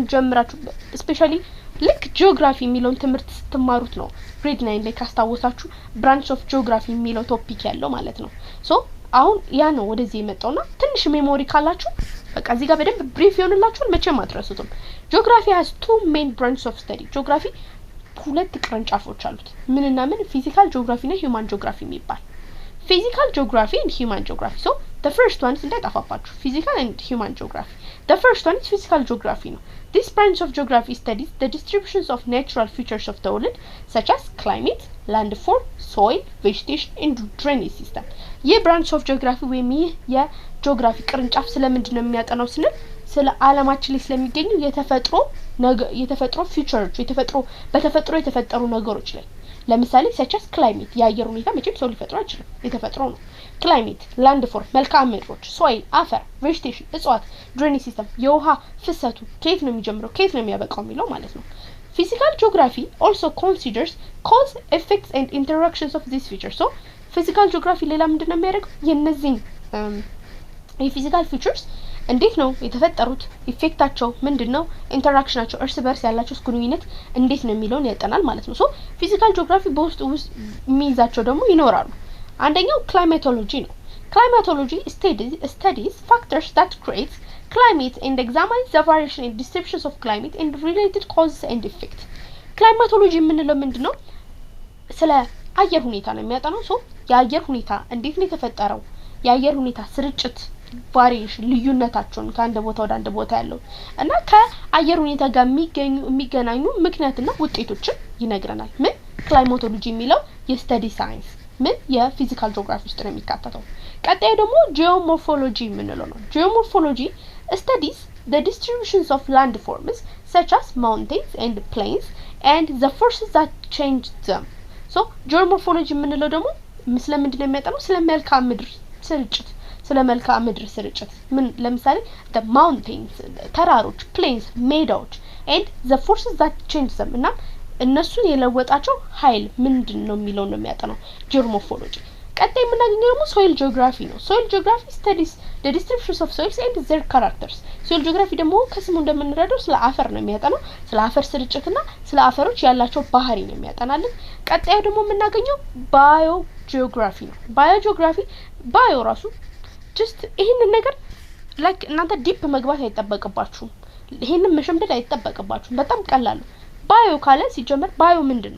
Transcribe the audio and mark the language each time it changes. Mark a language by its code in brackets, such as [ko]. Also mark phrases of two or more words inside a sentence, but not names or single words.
[am] ጀምራችሁ especially ልክ geography የሚለውን ትምህርት ስትማሩት ነው ግሬድ 9 ላይ ካስታወሳችሁ [en] branch of geography [am] የሚለው ቶፒክ ያለው ማለት ነው so አሁን ያ ነው ወደዚህ የመጣውና ትንሽ ሜሞሪ ካላችሁ በቃ እዚህ ጋር በደንብ ብሪፍ ይሆንላችሁ መቼም አትረሱትም [en] Geography has two main branches of study [am] Geography ሁለት ቅርንጫፎች አሉት ምንና [en] ምን Physical Geography እና Human Geography የሚባል Physical Geography and Human Geography so the first one is እንዳይጣፋባችሁ Physical and Human Geography the first one is Physical Geography ነው This branch of geography studies the distributions of natural features of the world such as climate landform soil vegetation and drainage system ይህ branch of geography [am] ወይም የጂኦግራፊ ቅርንጫፍ ስለምንድነው የሚያጠናው ስንል ስለ ዓለማችን ላይ ስለሚገኙ የተፈጥሮ ፊቸሮች በተፈጥሮ የተፈጠሩ ነገሮች ላይ ለምሳሌ [en] such as climate [am] የአየር ሁኔታ መቼም ሰው ሊፈጥረው አይችልም የተፈጥሮ ነው [en] climate landform [am] መልክዓ ምድሮች soil አፈር vegetation እጽዋት [en] drainage system [am] የውሃ ፍሰቱ ከየት ነው የሚጀምረው ከየት ነው የሚያበቃው የሚለው ማለት ነው [en] Physical geography also considers cause effects and interactions of these features so physical geography [am] ሌላ ምንድነው የሚያደርገው የነዚህ የፊዚካል ፊቸርስ እንዴት ነው የተፈጠሩት ኢፌክታቸው ምንድነው ኢንተራክሽናቸው እርስ በርስ ያላቸው ግንኙነት እንዴት ነው የሚለውን ያጠናል ማለት ነው ሶ [en] physical geography [am] በውስጥ የሚይዛቸው ደግሞ ይኖራሉ አንደኛው ክላይማቶሎጂ ነው ክላይማቶሎጂ [en] studies factors that create climate and examines the variation and distributions of climate and related causes and effects [am] ክላይማቶሎጂ የምንለው ምንድነው ስለ አየር ሁኔታ ነው የሚያጠናው ሶ የአየር ሁኔታ እንዴት ነው የተፈጠረው የአየር ሁኔታ ስርጭት ቫሪዬሽን ልዩነታቸውን ከአንድ ቦታ ወደ አንድ ቦታ ያለው እና ከአየር ሁኔታ ጋር የሚገናኙ ምክንያትና ውጤቶችን ይነግረናል ምን ክላይማቶሎጂ የሚለው የስተዲ ሳይንስ ምን የፊዚካል ጂኦግራፊ ውስጥ ነው የሚካተተው። ቀጣይ ደግሞ ጂኦሞርፎሎጂ የምንለው ነው። [en] ጂኦሞርፎሎጂ studies the distributions of landforms such as mountains and plains and the forces that change them. so geomorphology [am] የምንለው ደግሞ ስለምንድን ነው የሚያጠናው? ስለ መልክዓ ምድር ስርጭት፣ ስለ መልክዓ ምድር ስርጭት ምን ለምሳሌ [en] the mountains [am] ተራሮች፣ plains ሜዳዎች [en] and the forces that change them [am] እና እነሱን የለወጣቸው ኃይል ምንድነው የሚለው ነው የሚያጠናው geomorphology። ቀጣይ የምናገኘው ደግሞ [en] soil geography [am] ነው። [en] soil geography studies the distributions of soils and their characters. soil geography [am] ደግሞ ከስሙ እንደምንረዳው ስለ አፈር ነው የሚያጠናው፣ ስለ አፈር ስርጭትና ስለ አፈሮች ያላቸው ባህሪ ነው የሚያጠናልን። ቀጣይ ደግሞ የምናገኘው biogeography ነው። biogeography ባዮ ራሱ just ይሄንን ነገር ላይክ እናንተ ዲፕ መግባት አይተበቀባችሁም፣ ይሄንን መሸምደድ አይተበቀባችሁም፣ በጣም ቀላል ነው። ባዮ ካለ ሲጀመር ባዮ ምንድነው?